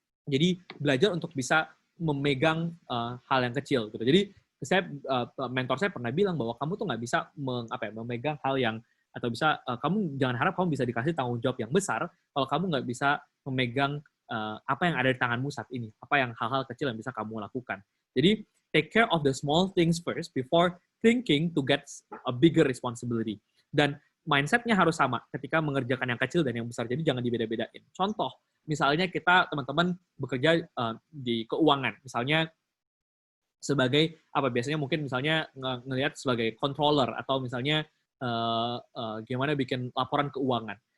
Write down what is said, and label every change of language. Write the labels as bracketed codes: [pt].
[id] Jadi belajar untuk bisa memegang hal yang kecil gitu. Jadi mentor saya pernah bilang bahwa kamu tuh nggak bisa memegang hal yang, atau bisa kamu jangan harap kamu bisa dikasih tanggung jawab yang besar kalau kamu nggak bisa memegang apa yang ada di tanganmu saat ini, apa yang hal-hal kecil yang bisa kamu lakukan. Jadi [en] take care of the small things first before thinking to get a bigger responsibility. [id] Dan mindsetnya harus sama ketika mengerjakan yang kecil dan yang besar. Jadi jangan dibeda-bedain. Contoh, misalnya kita teman-teman bekerja di keuangan, misalnya sebagai biasanya mungkin misalnya ngelihat sebagai controller atau misalnya gimana bikin laporan keuangan.